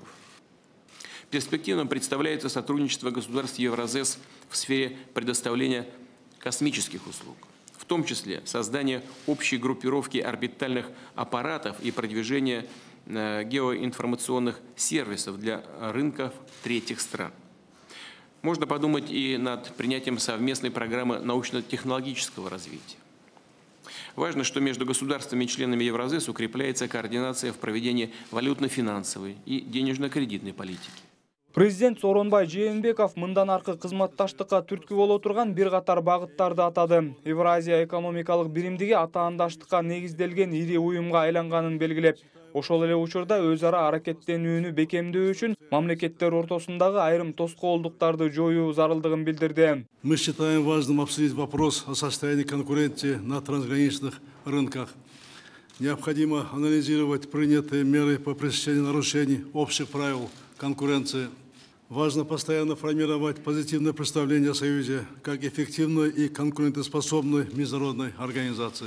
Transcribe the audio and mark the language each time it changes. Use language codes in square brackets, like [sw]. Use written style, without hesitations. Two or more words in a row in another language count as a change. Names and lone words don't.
[ru] Перспективным представляется сотрудничество государств Евразес в сфере предоставления космических услуг, в том числе создание общей группировки орбитальных аппаратов и продвижение геоинформационных сервисов для рынков третьих стран. Можно подумать и над принятием совместной программы научно-технологического развития. Важно, что между государствами и членами Евразес укрепляется координация в проведении валютно-финансовой и денежно-кредитной политики. [ky] Президент Сооронбай Жээнбеков мындан аркы кызматташтыкка түрткү боло турган бир катар багыттарды атады. Евразия экономикалык биримдиги атаандаштыкка негизделген ири уюмга айланганын белгилеп, ошол эле учурда өз ара аракеттенүүнү бекемдөө үчүн мамлекеттер ортосундагы айрым тоскоолдуктарды жоюу зарылдыгын билдирди. [ru] Мы считаем важным обсудить вопрос о состоянии конкуренции на трансграничных рынках. Необходимо анализировать принятые меры по пресечению нарушений общих правил конкуренции. Важно постоянно формировать позитивное представление о Союзе как эффективной и конкурентоспособной международной организации.